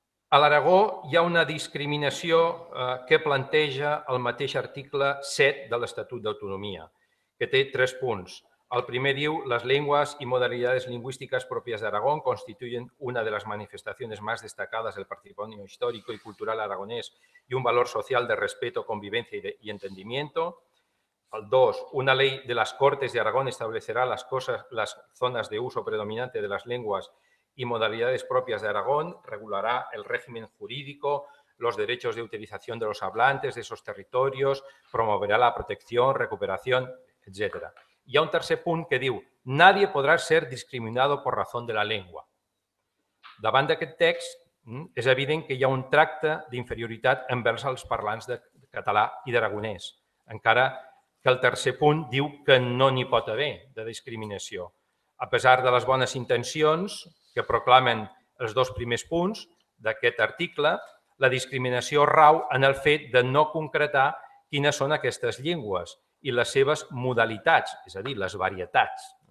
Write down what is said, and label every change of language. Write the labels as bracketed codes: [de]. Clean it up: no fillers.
[ca] A l'Aragó hi ha una discriminació que planteja el mateix article 7 de l'Estatut d'Autonomia, que té 3 punts. El primer diu: [es] las lenguas y modalidades lingüísticas propias de Aragón constituyen una de las manifestaciones más destacadas del patrimonio histórico y cultural aragonés y un valor social de respeto, convivencia y entendimiento. El 2, una ley de las Cortes de Aragón establecerá las zonas de uso predominante de las lenguas y modalidades propias de Aragón, regulará el régimen jurídico, los derechos de utilización de los hablantes de esos territorios, promoverá la protección, recuperación, etc. [ca] Hi ha un tercer punt que diu: [es] nadie podrá ser discriminado por razón de la lengua. [ca] Davant d'aquest text, és evident que hi ha un tracte d'inferioritat envers els parlants de català i d'aragonès, encara que el tercer punt diu que no n'hi pot haver de discriminació. A pesar de les bones intencions que proclamen els 2 primers punts d'aquest article, la discriminació rau en el fet de no concretar quines són aquestes llengües i les seves modalitats, és a dir, les varietats.